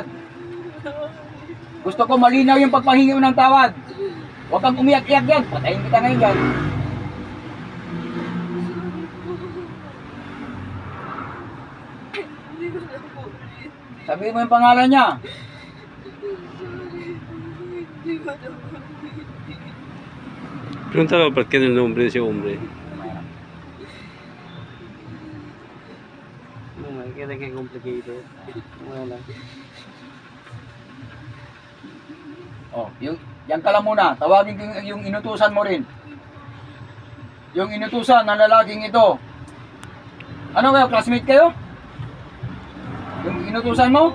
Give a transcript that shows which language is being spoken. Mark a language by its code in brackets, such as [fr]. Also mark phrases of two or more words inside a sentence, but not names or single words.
[tl] Gusto ko malinaw yung pagpahingi mo ng tawad. Huwag kang umiyak-iyak yan. Patayin kita ngayon yan. Sabihin mo yung pangalan niya. [es] Preguntaba por qué el nombre de ese hombre. No, queda que complicated. [tl] Wala. Oh, yan ka lang muna. Tawagin ko yung inutusan mo rin. Yung inutusan ng lalaking ito. Ano kayo? Classmate kayo? Yung inutusan mo?